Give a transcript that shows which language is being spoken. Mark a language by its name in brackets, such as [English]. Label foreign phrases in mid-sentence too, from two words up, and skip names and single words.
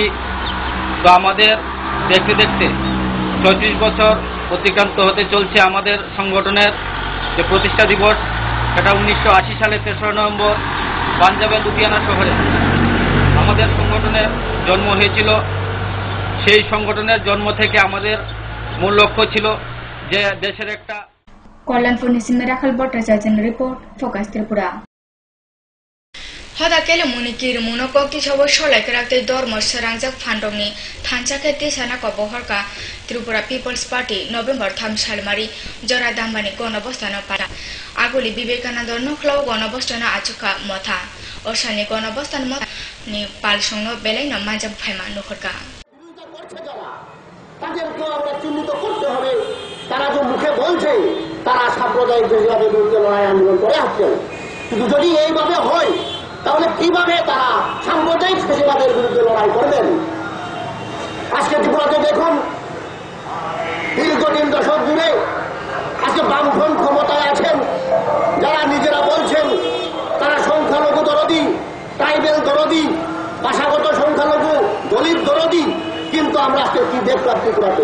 [Bangla] তো আমাদের দেখতে দেখতে ৩৬ বছর অতিক্রান্ত হতে চলছে আমাদের সংগঠনের যে প্রতিষ্ঠা দিবস সেটা 1980 সালের ৩রা নভেম্বর পাঞ্জাবের লুধিয়ানা শহরে আমাদের সংগঠনের জন্ম হয়েছিল। সেই সংগঠনের জন্ম থেকে আমাদের মূল লক্ষ্য ছিল যে দেশের একটা কল্যাণপুর নিসিমে রাখাল ভট্টাচার্যের রিপোর্ট ফোকাস ত্রিপুরা [Kok Borok] हदा केले मुनिकिर मुनकक्ति सब सलायके राखते धर्म सोरांजाक फान्डंनि थानसाके तिसाना कबहरका त्रिपुरा पिपल्स पार्टी नभेम्बर 3 सालमारि जरा दाम्बानि गणअवस्थान पारा आगोलि विवेकानन्द नख्लाव गणअवस्थान आचुका मथा असानि गणअवस्थान मथानि पालसंनो बेलायनो मानजाक फाइमा नखरका [Bangla] তাদেরকে আমরা চিহ্নিত করতে হবে। তারা যে মুখে বলছে তারা সাম্প্রদায়িক ফ্যাসিবাদের বিরুদ্ধে লড়াই আন্দোলন করে আসছেন, কিন্তু যদি এইভাবে হয় তাহলে কিভাবে তারা সাম্প্রদায়িক ফ্যাসিবাদের বিরুদ্ধে লড়াই করবেন? আজকে ত্রিপুরাতে দেখুন দীর্ঘ 3 দশক জুড়ে আজকে বামফ্রন্ট ক্ষমতায় আছেন, যারা নিজেরা বলছেন তারা সংখ্যালঘু দরদি, ট্রাইবেল দরদি, ভাষাগত সংখ্যালঘু, দলিত দরদি, কিন্তু আমরা আজকে কি দেখলাম ত্রিপুরাতে?